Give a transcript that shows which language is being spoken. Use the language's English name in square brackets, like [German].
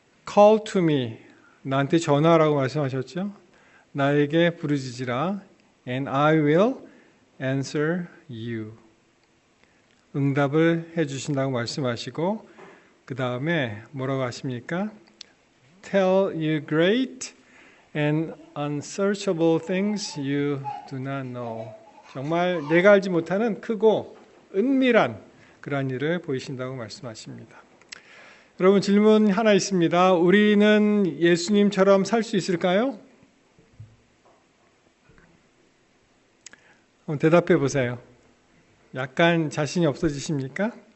[English] Call to me. [Korean] 나한테 전화라고 말씀하셨죠? 나에게 부르짖으라. [English] And I will answer you. [Korean] 응답을 해주신다고 말씀하시고 그 다음에 뭐라고 하십니까? [English] Tell you great and unsearchable things you do not know. [Korean] 정말 내가 알지 못하는 크고 은밀한 그러한 일을 보이신다고 말씀하십니다. 여러분 질문 하나 있습니다. 우리는 예수님처럼 살 수 있을까요? 한번 대답해 보세요. 약간 자신이 없어지십니까?